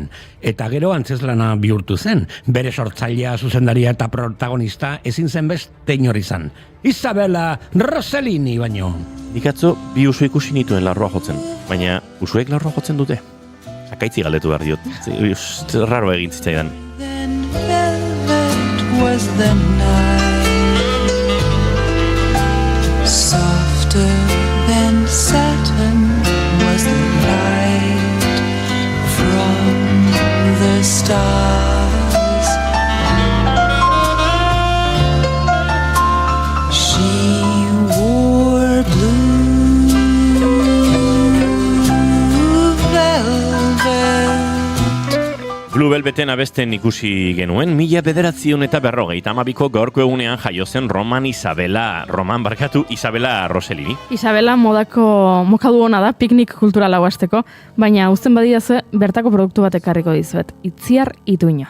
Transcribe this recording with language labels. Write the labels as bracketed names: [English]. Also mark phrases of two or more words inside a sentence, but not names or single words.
[Basque] Eta gero antzeslana bihurtu zen. Bere sortzailea, zuzendaria eta protagonista ezin zen beste inor izan. Isabella Rossellini baino. Nik atzo bi usu ikusi nituen larroa jotzen, baina usuek larroa jotzen dute. Akaitzi galdetu behar diot. Raro egin zitzaidan. [English] Then velvet was the night, softer than satin was the light from the stars. She wore blue velvet. [Basque] Blue Velveten abesten ikusi genuen, 1952ko gaurko egunean jaio zen Roman Isabella Rossellini. Isabella mokadu ona da piknik kulturala hasteko, baina uzten badidazue bertako produktu bat ekarriko dizuet. Itziar Ituño.